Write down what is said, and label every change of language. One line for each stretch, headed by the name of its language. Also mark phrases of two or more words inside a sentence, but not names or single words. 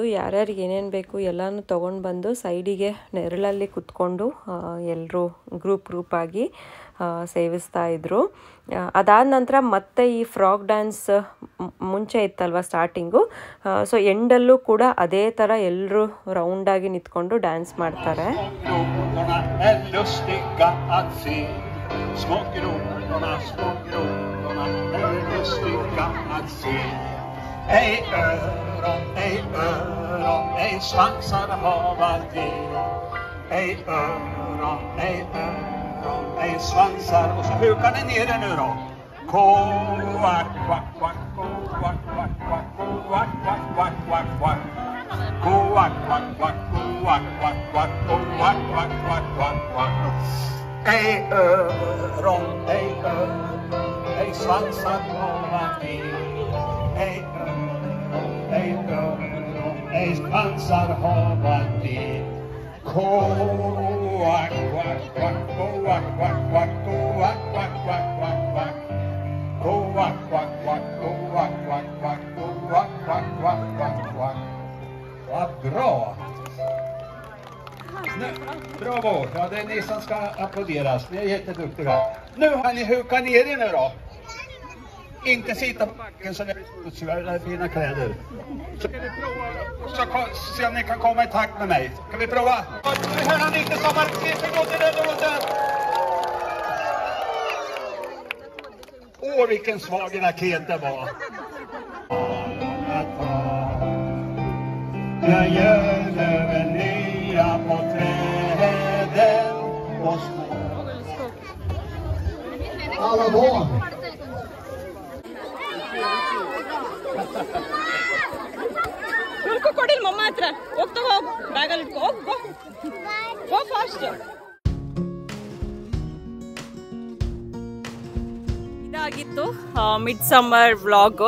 Kannada: ಯಾರ್ಯಾರಿಗೆ ಏನೇನು ಬೇಕು ಎಲ್ಲನೂ ತೊಗೊಂಡು ಬಂದು ಸೈಡಿಗೆ ನೆರಳಲ್ಲಿ ಕುತ್ಕೊಂಡು ಎಲ್ಲರೂ ಗ್ರೂಪಾಗಿ ಸೇವಿಸ್ತಾ ಇದ್ರು. ಅದಾದ ನಂತರ ಮತ್ತೆ ಈ
English: frog dance
Kannada: ಮುಂಚೆ ಇತ್ತಲ್ವ ಸ್ಟಾರ್ಟಿಂಗು. ಸೊ ಎಂಡಲ್ಲೂ ಕೂಡ ಅದೇ ಥರ ಎಲ್ಲರೂ ರೌಂಡಾಗಿ ನಿಂತ್ಕೊಂಡು ಡ್ಯಾನ್ಸ್ ಮಾಡ್ತಾರೆ.
Swedish: Små grodorna är lustiga att se. Ej öron, ej svansar hava de. Ej öron, ej svansar. Och så hukar ni ner det nu då. Kovack, vack, vack, kovack, vack, vack, kovack, vack, vack, vack, vack. Kovack, vack, vack, kovack, vack, vack, kovack, vack, vack, vack, vack. Ej öron, ej svansar hava de. Ej öron, ej svansar hava de. Kovack, vack, vack, kovack, vack, vack, kovack, vack, vack, vack, vack. Kovack, vack, vack, kovack, vack, vack, kovack, vack, vack, vack, vack. Vad bra! Bravo! Ja, det är ni som ska applåderas. Ni är jätteduktiga. Nu har ni hukat ner er nu då. Inte sitta på backen så ni har fina kläder. Så kan vi prova så se om ni kan komma i takt med mig. Kan vi prova? Nu hör han inte som artisten går till den roten. Åh, vilken svag raket det var. Jag gör över nya på träden och små. Alla barn.
Kannada: ಹುಡುಕು ಕೊಡಿಲ್ ಮಮ್ಮ ಹತ್ರ. ಹೋಗ್ತಾ ಹೋಗ್, ಬ್ಯಾಗಲ್ಲಿ ಇಟ್ಕೋ. ಹೋಗ್ ಫಾಸ್ಟ್. ಇದಾಗಿತ್ತು
English: mid summer vlog.